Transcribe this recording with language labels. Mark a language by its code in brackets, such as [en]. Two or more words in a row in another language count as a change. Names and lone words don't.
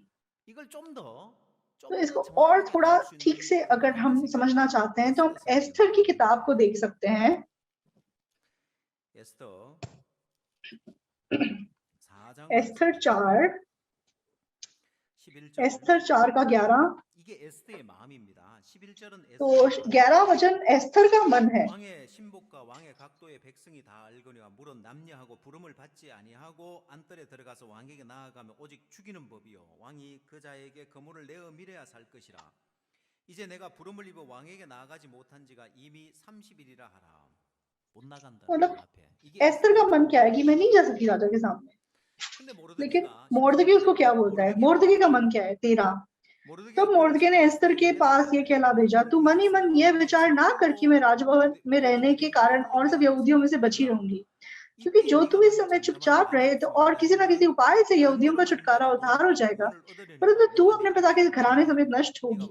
[hi] तो इसको और थोड़ा ठीक से अगर हम समझना चाहते हैं तो हम एस्थर की किताब को देख सकते हैं। एस्थर 4 का 11। तो 11 वचन एस्थर का मन है। [ko] 왕의 신복과 왕의 각도의 백성이 다 알거니와 물은 남녀하고 부름을 받지 아니하고 안뜰에 들어가서 왕에게 나아가면 오직 죽이는 법이요 왕이 그 자에게 거물을 내어 미래야 살 것이라. 이제 내가 부름을 입어 왕에게 나아가지 못한 지가 이미 30일이라 하라. 못 나간다. [hi] मतलब एस्थर का मन क्या है कि मैं नहीं जा सकती राजा के सामने, लेकिन मोर्दके उसको क्या बोलता है? मोर्दके का मन क्या है? 13। तब मोर्दके ने एस्थर के पास ये कहला भेजा, तू मन ही मन यह विचार ना कर कि मैं राजभवन में रहने के कारण और सब यहूदियों में से बची रहूंगी, क्योंकि जो तू इस समय चुपचाप रहे तो और किसी ना किसी उपाय से यहूदियों का छुटकारा उद्धार हो जाएगा, परंतु तू अपने पिता के घराने समेत नष्ट होगी।